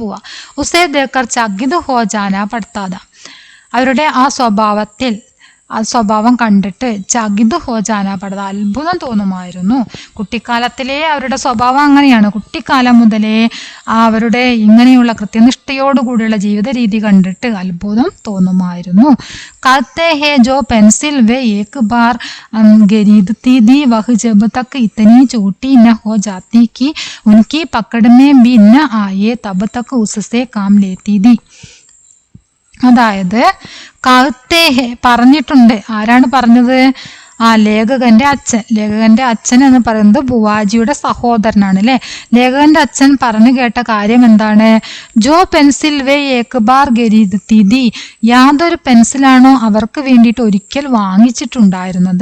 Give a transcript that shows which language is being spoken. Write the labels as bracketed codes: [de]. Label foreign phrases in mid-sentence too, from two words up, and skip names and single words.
[hi] उसे देखकर चकित हो जाना पड़ता था, [ml] അവരുടെ ആ സ്വഭാവം കണ്ടിട്ട് [hi] चकित हो जाना पड़ता [ml] അത്ഭുതം തോന്നുമായിരുന്നു. കുട്ടിക്കാലത്തിലെ അവരുടെ സ്വഭാവം അങ്ങനെയാണ്. കുട്ടിക്കാലം മുതലേ അവരുടെ ഇങ്ങനെയുള്ള കൃത്യനിഷ്ഠയോടുകൂടിയുള്ള ജീവിത രീതി കണ്ടിട്ട് അത്ഭുതം തോന്നുമായിരുന്നു. [hi] कहते हैं जो पेंसिल वे एक बार खरीदती थी वह जब तक इतनी छोटी न हो जाती कि उनकी पकड़ में भी न आए तब तक उससे काम लेती थी. [ml] അതായത് കഹത്തേഹെ പറഞ്ഞിട്ടുണ്ട്. ആരാണ് പറഞ്ഞത്? ലേഖകന്റെ അച്ഛൻ എന്ന് പറയുന്നത് ബുവാജിയുടെ സഹോദരനാണ് അല്ലെ. ലേഖകന്റെ അച്ഛൻ പറഞ്ഞു കേട്ട കാര്യം എന്താണ്? [hi] जो पेंसिल वे एक बार खरीदती, [ml] യാതൊരു പെൻസിലാണോ അവർക്ക് വേണ്ടിയിട്ട് ഒരിക്കൽ വാങ്ങിച്ചിട്ടുണ്ടായിരുന്നത്.